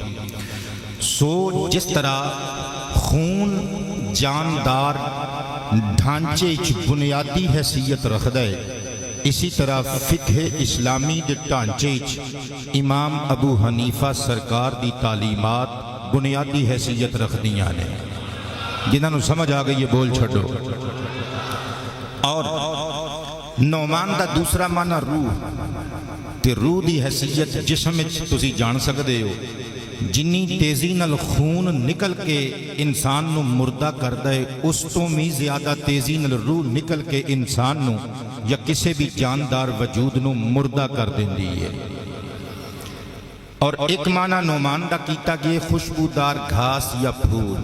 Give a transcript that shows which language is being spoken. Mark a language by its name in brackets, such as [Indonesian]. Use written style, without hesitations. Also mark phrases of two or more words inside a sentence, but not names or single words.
[Punjabi] سو جس طرح خون جاندار ڈھانچے بنیادی حیثیت رکھدا ہے، اسی طرح فقہ اسلامی دے ڈھانچے امام ابو حنیفہ سرکار دی تعلیمات بنیادی حیثیت رکھدیاں نے۔ جنہاں نو سمجھ آ گئی یہ بول چھڑو۔ اور نعمان دا دوسرا معنی روح، تے روح دی حیثیت جسم وچ تسی جان سکدے ہو، جنی تیزی نال خون نکل کے انسان نو مردہ کردا ہے، اس تو بھی زیادہ تیزی نال روح نکل کے انسان نو یا کسی بھی جاندار وجود نو مردہ کر دیندی ہے۔ اور ایک معنی نعمان دا کیتا گیا خوشبودار گھاس یا پھول۔